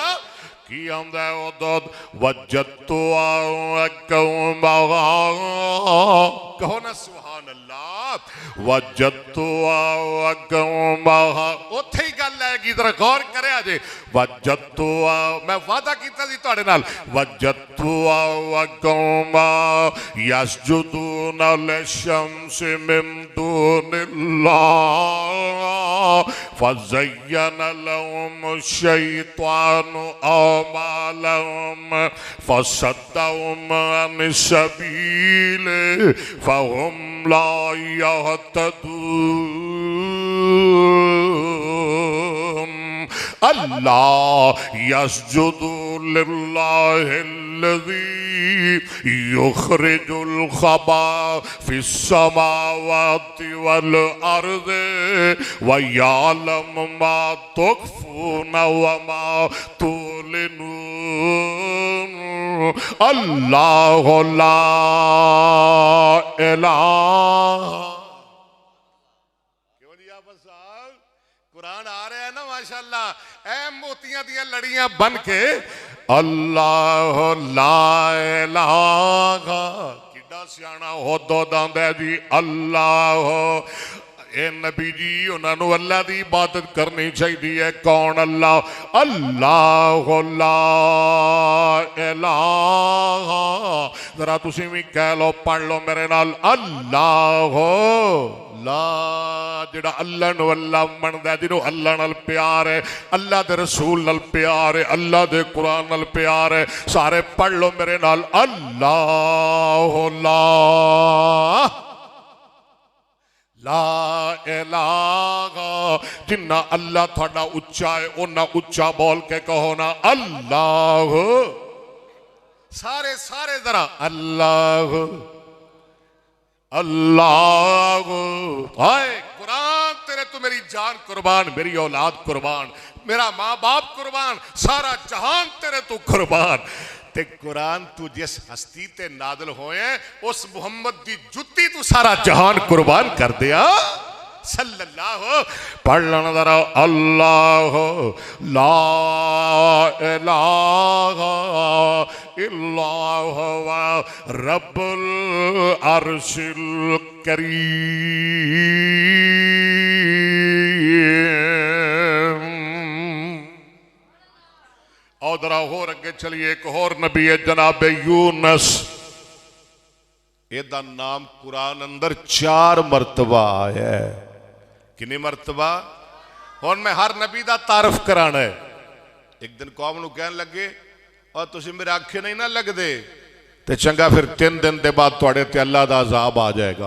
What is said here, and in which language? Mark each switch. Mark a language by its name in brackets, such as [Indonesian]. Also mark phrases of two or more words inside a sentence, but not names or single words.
[Punjabi] کی آندا ہدہد وجدتُ کہو نا [Arabic] سبحان الله. [Punjabi] وجدتُ اتھے ہی گل آئے گی، ذرا غور کرے جے. وجدتُ میں وعدہ کیتا سی تہاڈے نال, [Arabic] وجدتُ يسجدون للشمس من دون الله فزين لهم الشيطان أعمالهم فصدهم عن السبيل فهم لا يهتدون. الله يسجد لله الذي يخرج الخبء في السماوات والأرض ويعلم ما تخفون وما تعلنون. الله لا إله. [Punjabi] کیوں جی آپ صاحب قرآن آ رہا ہے نا ماشاءاللہ، اے موتیاں دیاں لڑیاں بن کے [Arabic] الله لا إله. [Punjabi] کڈا سیانا ہدہد آندا جی اللہ. [Urdu] اے نبی جی انہوں نے اللہ کی عبادت کرنی چاہیے. कौन? [Arabic] الله. الله لا إله. [Punjabi] ذرا تسی بھی کہہ لو، پڑھ لو میرے نال, [Arabic] الله لا. [Punjabi] جیہڑا اللہ نوں اللہ مندا، جنہوں اللہ نال پیار ہے، اللہ دے رسول نال پیار ہے، اللہ دے قرآن نال پیار ہے، سارے پڑھ لو میرے نال, [Arabic] الله لا لا إله. [Punjabi] جنا اللہ تھوڑا اچا ہے انا اچا بول کے کہو نا اللہ. سارے سارے ذرا اللہ اللہ. ہائے قرآن تیرے تو تو میری جان قربان، میری اولاد قربان، میرا ماں باپ قربان، سارا جہان تیرے تو قربان. تے قرآن تو جس ہستی تے نازل ہوئے اس محمد دی جتی تو سارا جہان قربان کر دیا صلی اللہ. پڑھ لینا ذرا, [Arabic] الله لا إله إلا الله رب العرش الكريم. [Punjabi] اور ذرا ہور اگے چلیے، اک ہور نبی ہے جناب یونس. ایدا نام قرآن اندر 4 مرتبہ آیا ہے. [Urdu] کتنی مرتبہ? [Punjabi] ہن میں ہر نبی کا تعارف کرانا ہے۔ اک دن قوم نوں کہن لگے، اور تسیں میرے آکھے نہیں نا لگدے تے چنگا، فیر 3 دن کے بعد تہاڈے تے اللہ دا عذاب آ جائے گا.